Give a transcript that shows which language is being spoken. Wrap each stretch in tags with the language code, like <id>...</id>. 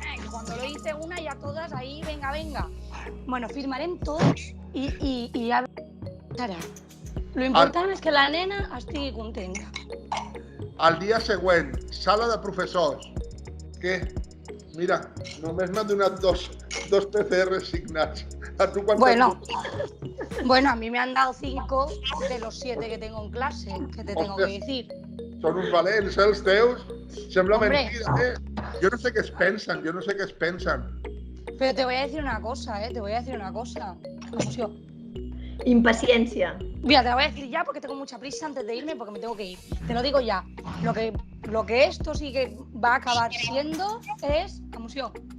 <es>Cuando lo dice una, ya todas ahí, venga.</es> <ca>Bueno, firmarem tots i ja serà. Lo important és que la nena estigui contenta. Al dia següent, sala de professors. Què? Mira, només m'han donat dos PCR signats.</ca> <es>¿A tú cuántos? Bueno, a mí me han dado 5 de los 7 que tengo en clase, que te tengo que decir.</es> <ca>Són uns valents, els teus. Sembla mentida, Jo no sé què es pensen,</ca> <es>Pero te voy a decir una cosa, Emoció. Impaciencia. Mira, te lo voy a decir ya porque tengo mucha prisa antes de irme porque me tengo que ir. Te lo digo ya. Lo que esto sí que va a acabar siendo es emoción.</es>